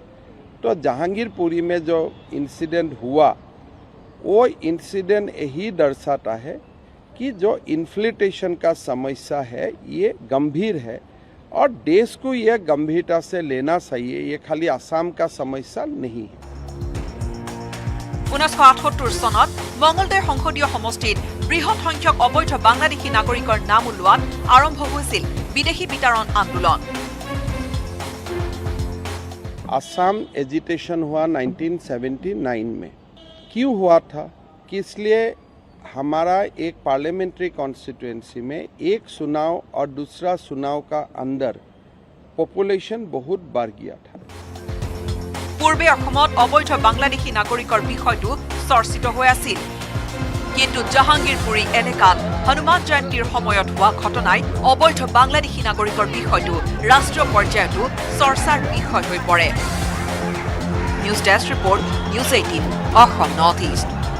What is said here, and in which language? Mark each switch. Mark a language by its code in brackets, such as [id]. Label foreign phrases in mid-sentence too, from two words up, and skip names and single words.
[hi] तो जहांगीरपुरी में जो इंसिडेंट हुआ वो इंसिडेंट यही दर्शाता है कि जो इन्फ्लेटेशन का समस्या है ये गंभीर है और देश को ये गंभीरता से लेना चाहिए। ये खाली असम का समस्या नहीं है। [as] 1978 চনত মঙ্গলদৈ সংসদীয় সমষ্টিত বৃহৎ সংখ্যক অবৈধ বাংলাদেশী নাগৰিকৰ নাম উলোৱাত আৰম্ভ হৈছিল বিদেশী বিতৰণ আন্দোলন [hi] असम एजिटेशन हुआ 1979 में। क्यों हुआ था कि इसलिए हमारा एक [en] parliamentary constituency [hi] में एक चुनाव और दूसरा चुनाव का अंदर पॉपुलेशन बहुत बढ़ गया था। [as] পূৰ্বে অসমত অবৈধ বাংলাদেশী নাগৰিকৰ বিষয়টো চৰ্চিত হৈ আছিল কিন্তু জাহাংগীৰপুৰী এলেকাত হনুমান জয়ন্তীৰ সময়ত হোৱা ঘটনাই অবৈধ বাংলাদেশী নাগৰিকৰ বিষয়টো ৰাষ্ট্ৰীয় পৰ্যায়তো চৰ্চাৰ বিষয় হৈ পৰে [en] news desk report [as] নিউজ 18 অসম নৰ্থ ইষ্ট